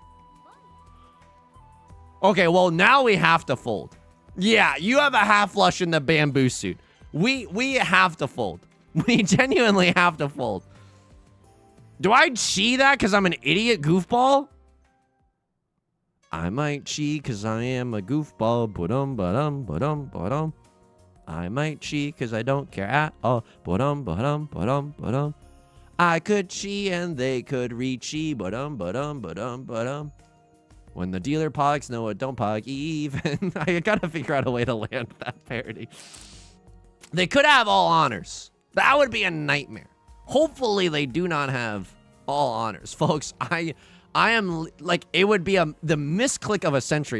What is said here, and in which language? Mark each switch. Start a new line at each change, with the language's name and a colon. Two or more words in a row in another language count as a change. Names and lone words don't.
English: Okay, well, now we have to fold. Yeah, you have a half flush in the bamboo suit. We have to fold. We genuinely have to fold. Do I chi that because I'm an idiot goofball? I might chi because I am a goofball. Ba-dum, ba-dum, ba-dum, ba-dum. I might chi because I don't care at all. Ba-dum, ba-dum, ba-dum, ba-dum. I could chi and they could Riichi. Ba-dum, ba-dum, ba-dum, ba-dum. When the dealer pogs, no, it don't pog even. I gotta figure out a way to land that parody. They could have all honors. That would be a nightmare. Hopefully they do not have all honors. Folks, I am, like, it would be the misclick of a century.